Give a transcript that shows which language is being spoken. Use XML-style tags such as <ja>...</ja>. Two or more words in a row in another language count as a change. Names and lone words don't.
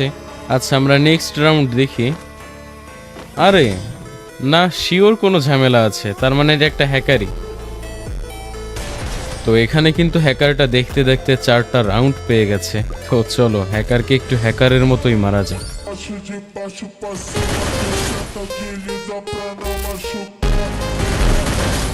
<bn>আচ্ছা আমরা নেক্সট রাউন্ড দেখি। আরে না, শিওর কোনো ঝামেলা আছে, তার মানে এটা একটা হ্যাকারই। তো এখানে কিন্তু হ্যাকারটা দেখতে দেখতে 4টা রাউন্ড পেয়ে গেছে। তো চলো হ্যাকারকে একটু হ্যাকারের মতোই মারা যায়।</bn> <pt>Baixo de baixo pra cima, tu senta, utiliza pra não machucar.</pt>